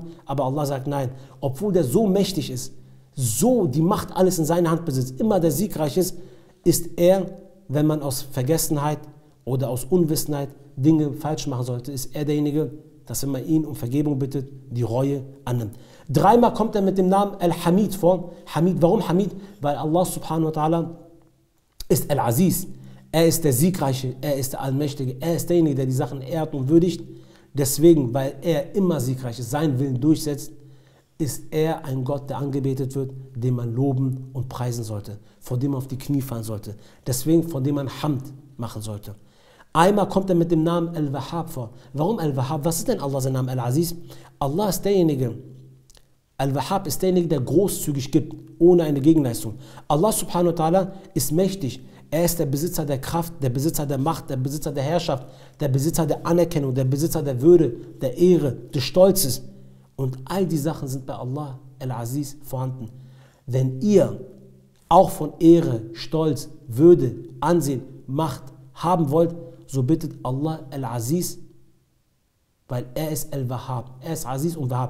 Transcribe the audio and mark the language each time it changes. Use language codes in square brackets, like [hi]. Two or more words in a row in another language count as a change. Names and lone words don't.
[de] Aber Allah sagt nein, obwohl der so mächtig ist, so die Macht alles in seiner Hand besitzt, immer der siegreich ist er, wenn man aus Vergessenheit oder aus Unwissenheit Dinge falsch machen sollte, ist er derjenige, dass wenn man ihn um Vergebung bittet, die Reue annimmt. Dreimal kommt er mit dem Namen Al-Hamid vor. Hamid, warum Hamid? Weil Allah [ar] سبحانه وتعالى [de] ist Al-Aziz. Er ist der Siegreiche, er ist der Allmächtige, er ist derjenige, der die Sachen ehrt und würdigt. Deswegen, weil er immer siegreich ist, seinen Willen durchsetzt, ist er ein Gott, der angebetet wird, den man loben und preisen sollte, vor dem man auf die Knie fallen sollte, deswegen vor dem man Hamd machen sollte. Einmal kommt er mit dem Namen Al-Wahhab vor. Warum Al-Wahhab? Was ist denn Allah sein Name? Al-Aziz? Allah ist derjenige, Al-Wahhab ist derjenige, der großzügig gibt, ohne eine Gegenleistung. Allah [ar] سبحانه وتعالى [de] ist mächtig. Er ist der Besitzer der Kraft, der Besitzer der Macht, der Besitzer der Herrschaft, der Besitzer der Anerkennung, der Besitzer der Würde, der Ehre, des Stolzes. Und all die Sachen sind bei Allah Al-Aziz vorhanden. Wenn ihr auch von Ehre, Stolz, Würde, Ansehen, Macht haben wollt, so bittet Allah Al-Aziz, weil er ist Al-Wahhab, er ist Aziz und Wahhab.